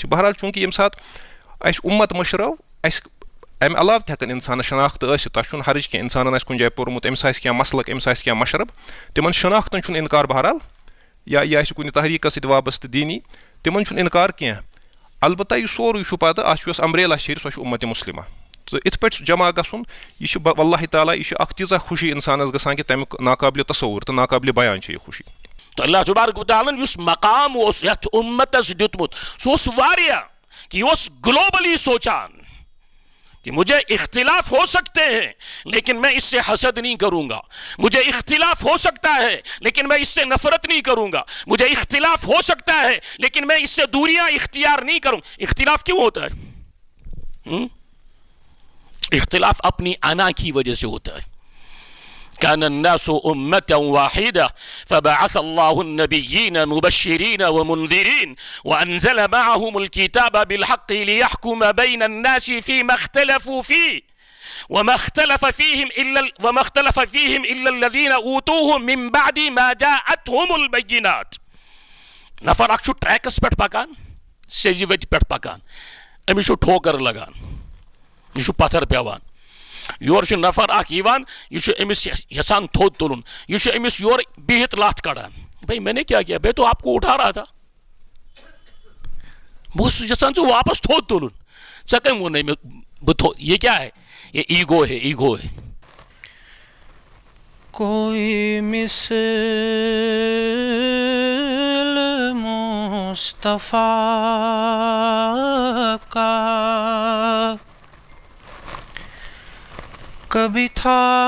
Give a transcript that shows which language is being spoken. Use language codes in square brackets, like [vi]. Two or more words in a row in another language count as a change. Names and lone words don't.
[ks] بہرحال چوٗنٛکہِ ییٚمہِ ساتہٕ اَسہِ اُمت مٔشرٲو اَسہِ امہِ علاوٕ تہِ ہٮ۪کن انسانس شناخت ٲسِتھ تتھ چھُنہٕ حرج کینٛہہ انسانن آسہِ کُنہِ جایہِ پوٚرمُت أمِس آسہِ کینٛہہ مسلک أمِس آسہِ کینٛہہ مشرب تِمن شناختن چھُنہٕ انکار بہرحال یا یہِ آسہِ کُنہِ تحریٖکس سۭتۍ وابستہٕ دیٖنی تِمن چھُنہٕ انکار کینٛہہ. البتہ یہِ سورُے چھُ پتہٕ اتھ چھُ یۄس امبریلا شیٚرِ سۄ چھِ اُمتِ مُسلمہ. تہٕ یِتھ پٲٹھۍ جمع گژھُن یہِ چھُ واللہ تعالیٰ یہِ چھُ اکھ تیٖژاہ خوشی انسانس گژھان کہ تمیُک ناقابلہِ تصوُر تہٕ ناقابلہِ بیان چھِ یہِ خوشی. تو اللہ تبارک و تعالیٰ یُس مقام اوس یتھ اُمتس دیُتمُت سُہ اوس واریاہ کہ یہ اوس گلوبلی سوچان کہ [ur] مجھے اختلاف ہو سکتے ہیں لیکن میں اس سے حسد نہیں کروں گا. مجھے اختلاف ہو سکتا ہے لیکن میں اس سے نفرت نہیں کروں گا. مجھے اختلاف ہو سکتا ہے لیکن میں اس سے دوریاں اختیار نہیں کروں. اختلاف کیوں ہوتا ہے؟ اختلاف اپنی انا کی وجہ سے ہوتا ہے. [ar] كان الناس أمة واحدة فبعث الله النبيين مبشرين ومنذرين وأنزل معهم الكتاب بالحق ليحكم بين الناس فيما اختلفوا فيه وما اختلف فيهم إلا الذين أوتوه من بعد ما جاءتهم البينات. [ks] نفر اکھ چھُ ٹریکس پٮ۪ٹھ پکان سیٚزِ وتہِ پٮ۪ٹھ پکان أمِس چھُ ٹھوکر لگان یہِ چھُ پتھر پیوان. یور چھُ نفر اکھ یِوان یہِ چھُ أمِس یژھان تھوٚد تُلُن یہِ چھُ أمِس یورٕ بِہِتھ لتھ کڑان. [ur] بھائی میں نے کیا کیا میں تو آپ کو اٹھا رہا تھا [ks] بہٕ اوسُس یژھان ژٕ واپس تھوٚد تُلُن ژےٚ کٔمۍ ووٚنُے مےٚ بہٕ [ur] یہ کیا ہے یہ ایگو ہے ایگو ہے. کوئی مثل مصطفیٰ کا کبھی تھا